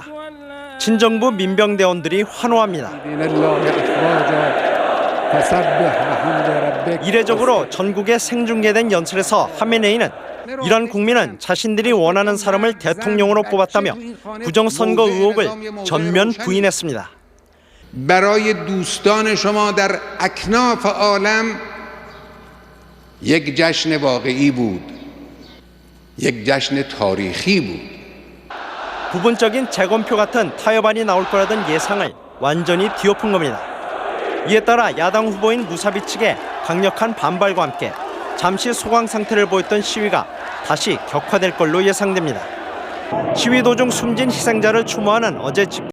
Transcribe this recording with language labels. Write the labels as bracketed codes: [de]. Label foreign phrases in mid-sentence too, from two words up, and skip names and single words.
[ko] 친정부 민병대원들이 환호합니다. 이례적으로 전국에 생중계된 연설에서 하메네이는 이란 국민은 자신들이 원하는 사람을 대통령으로 뽑았다며 부정선거 의혹을 전면 부인했습니다. [fa] برای دوستان شما در اکناف عالم یک جشن واقعی بود. یک جشن تاریخی بود. [ko] 부분적인 재검표 같은 타협안이 나올 거라던 예상을 완전히 뒤엎은 겁니다. 이에 따라 야당 후보인 무사비 측의 강력한 반발과 함께 잠시 소강 상태를 보였던 시위가 다시 격화될 걸로 예상됩니다. 시위 도중 숨진 희생자를 추모하는 어제 집회